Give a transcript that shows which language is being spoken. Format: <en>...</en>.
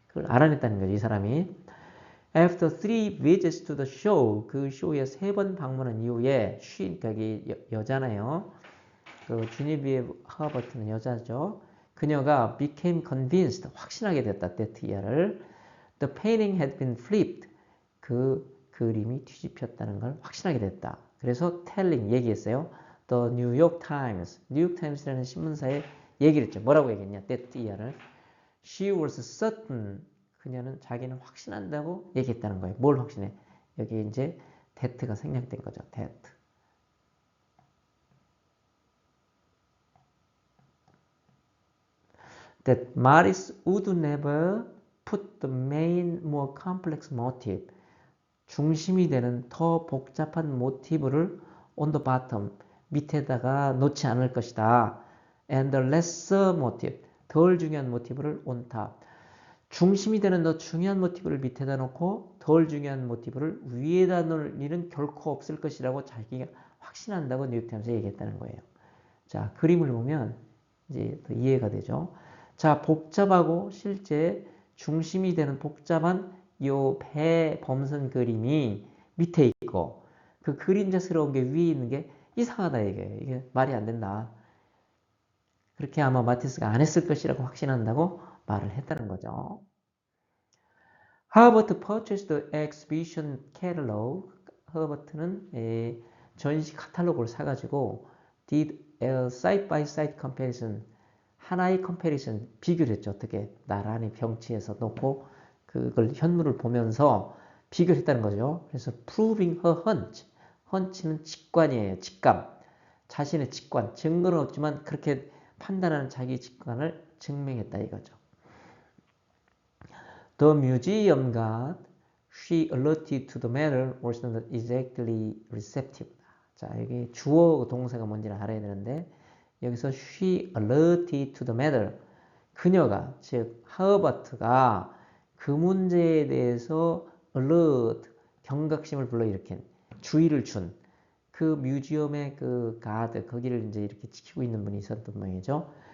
<ko>그걸 알아냈다는 거죠, 이 사람이.</ko> <en>After 3 visits to the show,</en> <ko>그 쇼에 3번 방문한 이후에, 그러니까 여자네요. 그 주니비에브 허버트는 여자죠. 그녀가</ko> <en>became convinced,</en> <ko>확신하게 됐다,</ko> <en>that year</en> <ko>를.</ko> <en>The painting had been flipped.</en> <ko>그 그림이 뒤집혔다는 걸 확신하게 됐다. 그래서 telling, 얘기했어요. The New York Times, 뉴욕 타임스라는 신문사에 얘기를 했죠. 뭐라고 얘기했냐,</ko> <en>that year</en> <ko>를.</ko> <en>She was certain,</en> <ko>그녀는 자기는 확신한다고 얘기했다는 거예요. 뭘 확신해? 여기 이제 that가 생략된 거죠.</ko> <en>that Maris would never put the main, more complex motive,</en> <ko>중심이 되는 더 복잡한 모티브를</ko> <en>on the bottom,</en> <ko>밑에다가 놓지 않을 것이다.</ko> <en>and the lesser motive,</en> <ko>덜 중요한 모티브를</ko> <en>on top,</en> <ko>중심이 되는 더 중요한 모티브를 밑에다 놓고 덜 중요한 모티브를 위에다 놓을 일은 결코 없을 것이라고 자기가 확신한다고 뉴욕타임스에 얘기했다는 거예요. 자, 그림을 보면 이제 더 이해가 되죠. 자, 복잡하고 실제 중심이 되는 복잡한 요 배 범선 그림이 밑에 있고 그 그림자스러운 게 위에 있는 게 이상하다 이게 말이 안 된다. 그렇게 아마 마티스가 안 했을 것이라고 확신한다고 말을 했다는 거죠.</ko> <en>하버트 purchased the exhibition catalog.</en> <ko>허버트는 전시 카탈로그를 사가지고</ko> <en>did a side-by-side comparison,</en> <ko>하나의 comparison, 비교를 했죠. 어떻게 나란히 병치해서 놓고 그걸 현물을 보면서 비교를 했다는 거죠. 그래서</ko> <en>proving her hunch,</en> <ko>hunch는 직관이에요. 직감, 자신의 직관, 증거는 없지만 그렇게 판단하는 자기 직관을 증명했다 이거죠.</ko> <en>The museum got, she alerted to the matter, was not exactly receptive.</en> <ko>자, 여기 주어 동사가 뭔지를 알아야 되는데 여기서</ko> <en>she alerted to the matter,</en> <ko>그녀가, 즉 하버트가 그 문제에 대해서 alert, 경각심을 불러일으킨, 주의를 준 그 뮤지엄의 그 가드, 거기를 이제 이렇게 지키고 있는 분이 있었던 모양이죠.</ko>